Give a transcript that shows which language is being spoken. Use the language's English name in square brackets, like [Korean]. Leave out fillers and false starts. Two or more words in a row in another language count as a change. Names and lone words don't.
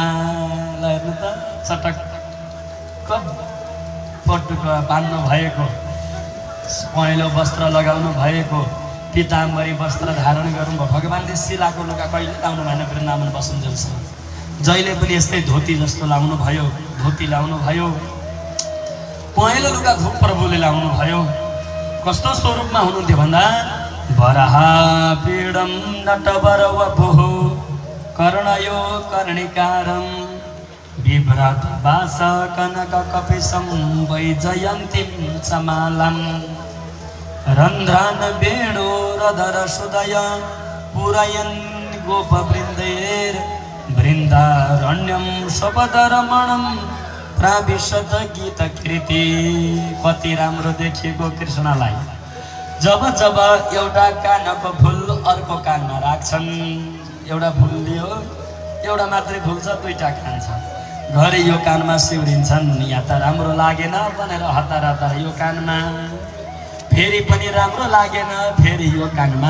[Nepali] ल हेर्नु त, चटक्क पटुको बान्नु भएको, पहेँलो वस्त्र लगाउनु भएको, पिताम्बरी वस्त्र धारण गर्नुभयो। भगवानले सिलाको लुगा कहिले लाउनु भएन वृन्दावन बसुन्जेलसम्म। जहिले पनि यस्तै धोती जस्तो लाउनु भयो, धोती लाउनु भयो। पहेँलो लुगा प्रभुले लाउनु भयो। कस्तो स्वरूपमा हुनुहुन्थ्यो भन्दा [Sanskrit] वराहा पीडम नटवर वपुः कर्णयो कर्णिकारं बिभ्राट वास कनक कपिशं वैजयन्तीं समालं रन्ध्रान वेणुरधर सुदय पुरयन् गोपवृन्दैर् वृन्दारण्यं शपदरमणं प्राविशद गीत कृति। [Nepali] कति राम्रो देखिएको कृष्णलाई। जब एउटा कानको फुल अर्को कानमा राख्छन्, एउटा फुल लियो, एउटा मात्रै फुल छ, दुईटा कान छ, घरि यो कानमा सिउरिन्छन्। यहाँ त राम्रो लागेन भनेर हतार यो कानमा, फेरि पनि राम्रो लागेन फेरि यो कानमा।